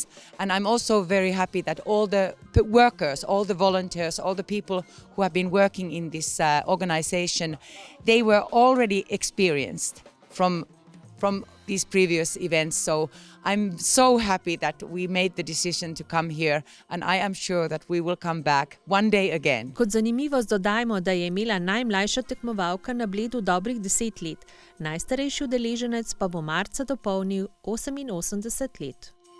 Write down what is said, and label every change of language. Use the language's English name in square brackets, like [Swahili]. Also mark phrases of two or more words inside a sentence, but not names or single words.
[English] And I'm also very happy that all the workers, all the volunteers, all the people who have been working in this organization, they were already experienced from these previous events. So I'm so happy that we made the decision to come here, and I am sure that we will come back one day again. [Slovenian] Kot zanimivost dodajmo, da je imela najmlajša tekmovalka na Bledu dobrih 10 let, najstarejši udeleženec pa bo marca dopolnil 88 let.